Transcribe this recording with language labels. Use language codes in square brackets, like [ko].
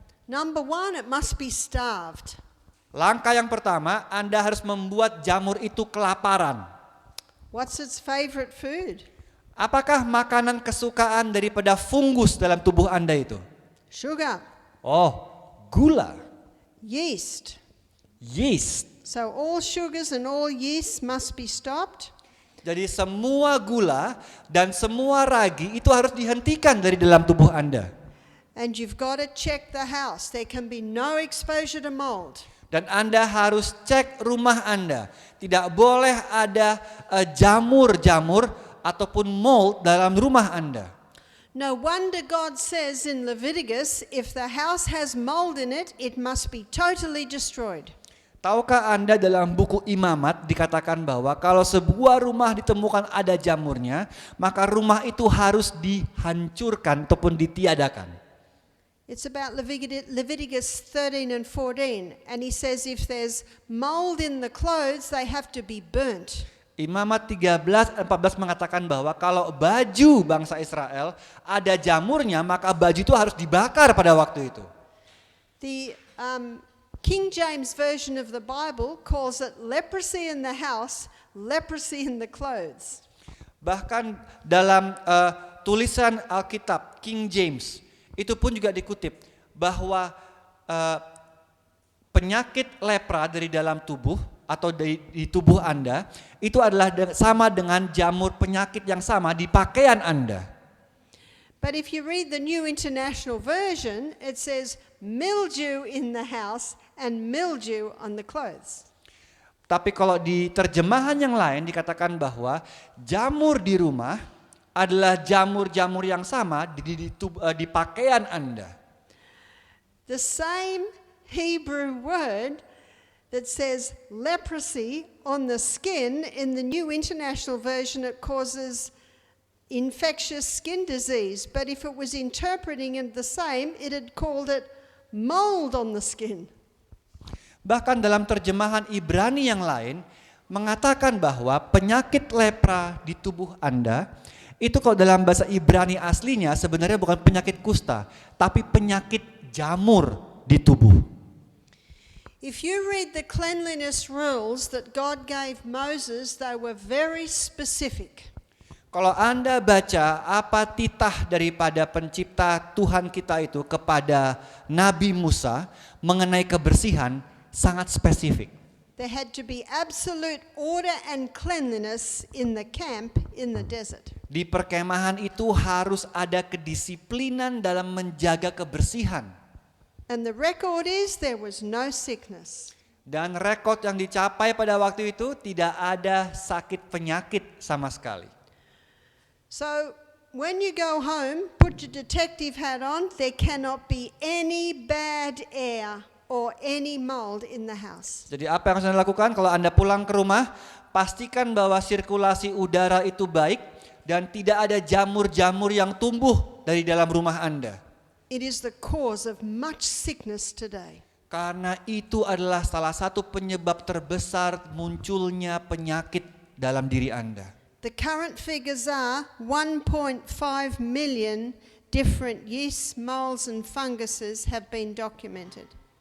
[en] Number one, it must be starved. [id] Langkah yang pertama, Anda harus membuat jamur itu kelaparan. [en] What's its favorite food? [id] Apakah makanan kesukaan daripada fungus dalam tubuh Anda itu? [en] Sugar, [id] Oh, gula, [en] yeast. yeast. So all sugars and all yeast must be stopped. [id] Jadi semua gula dan semua ragi itu harus dihentikan dari dalam tubuh Anda. [en] And you've got to check the house. There can be no exposure to mold. [id] Dan Anda harus cek rumah Anda. Tidak boleh ada jamur-jamur ataupun mold dalam rumah Anda. [en] No wonder God says in Leviticus, if the house has mold in it, it must be totally destroyed. [id] Tahukah Anda dalam buku Imamat dikatakan bahwa kalau sebuah rumah ditemukan ada jamurnya, maka rumah itu harus dihancurkan ataupun ditiadakan. [en] It's about Leviticus 13 and 14. And he says if there's mold in the clothes, they have to be burnt. [id] Imamat 13-14 mengatakan bahwa kalau baju bangsa Israel ada jamurnya, maka baju itu harus dibakar pada waktu itu. [en] The King James Version of the Bible calls it leprosy in the house, leprosy in the clothes. [id] Bahkan dalam tulisan Alkitab King James itu pun juga dikutip bahwa penyakit lepra dari dalam tubuh atau di tubuh Anda itu adalah sama dengan jamur penyakit yang sama di pakaian Anda. [en] But if you read the New International Version, it says mildew in the house and mildew on the clothes. [id] Tapi kalau di terjemahan yang lain dikatakan bahwa jamur di rumah adalah jamur-jamur yang sama di pakaian Anda. [en] The same Hebrew word that says leprosy on the skin, in the New International Version it causes infectious skin disease. But if it was interpreting it the same, it had called it mold on the skin. [id] Bahkan dalam terjemahan Ibrani yang lain mengatakan bahwa penyakit lepra di tubuh Anda itu kalau dalam bahasa Ibrani aslinya sebenarnya bukan penyakit kusta, tapi penyakit jamur di tubuh. [en] If you read the cleanliness rules that God gave Moses, they were very specific. [id] Kalau Anda baca apa titah daripada pencipta Tuhan kita itu kepada Nabi Musa mengenai kebersihan, sangat spesifik. [en] There had to be absolute order and cleanliness in the camp in the desert. [id] Di perkemahan itu harus ada kedisiplinan dalam menjaga kebersihan. [en] And the record is there was no sickness. [id] Dan rekod yang dicapai pada waktu itu tidak ada sakit penyakit sama sekali. [en] So when you go home, put your detective hat on, there cannot be any bad air or any mold in the house. [id] Jadi apa yang harus Anda lakukan kalau Anda pulang ke rumah, pastikan bahwa sirkulasi udara itu baik dan tidak ada jamur-jamur yang tumbuh dari dalam rumah Anda. [en] It is the cause of much sickness today. [id] Karena itu adalah salah satu penyebab terbesar munculnya penyakit dalam diri Anda. [en] The current figures are 1.5 million different yeasts, molds and funguses have been documented.